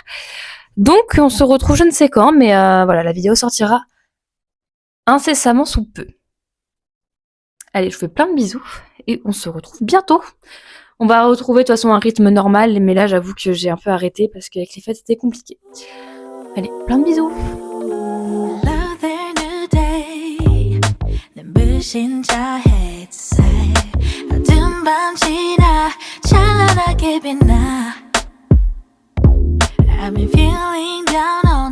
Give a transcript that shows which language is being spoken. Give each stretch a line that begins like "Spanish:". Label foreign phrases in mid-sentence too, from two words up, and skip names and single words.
French: Donc on se retrouve je ne sais quand, mais voilà, la vidéo sortira incessamment sous peu. Allez, je vous fais plein de bisous et on se retrouve bientôt. On va retrouver de toute façon un rythme normal, mais là j'avoue que j'ai un peu arrêté parce qu'avec les fêtes c'était compliqué. Allez, plein de bisous. 신자 했어
Korean: 밤 지나 찬란하게 빛나
English: I've been feeling down